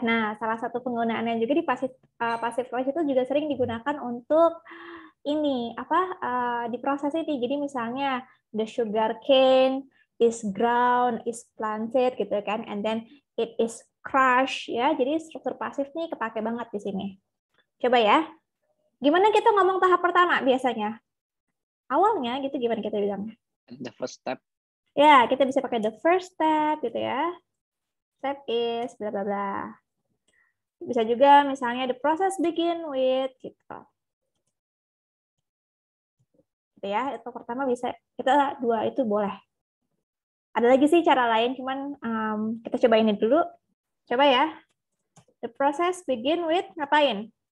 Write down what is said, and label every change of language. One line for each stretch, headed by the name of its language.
Indonesian: Nah, salah satu penggunaannya juga di pasif voice itu juga sering digunakan untuk ini di proses ini. Jadi misalnya
English: the sugar cane is ground, is planted
Indonesian: gitu kan,
English: and then it is crushed ya.
Indonesian: Jadi struktur pasif nih kepake banget di sini. Coba ya. Gimana kita ngomong tahap pertama biasanya? Awalnya gitu gimana kita bilang?
English: The first step.
Indonesian: Ya, kita bisa pakai the first step gitu ya. Step is bla bla bla. Bisa juga misalnya
English: the process begin with
Indonesian: gitu. Gitu ya, itu pertama bisa kita 2 itu boleh. Ada lagi sih cara lain, cuman kita coba ini dulu. Coba ya.
English: The process begin with
Indonesian: ngapain?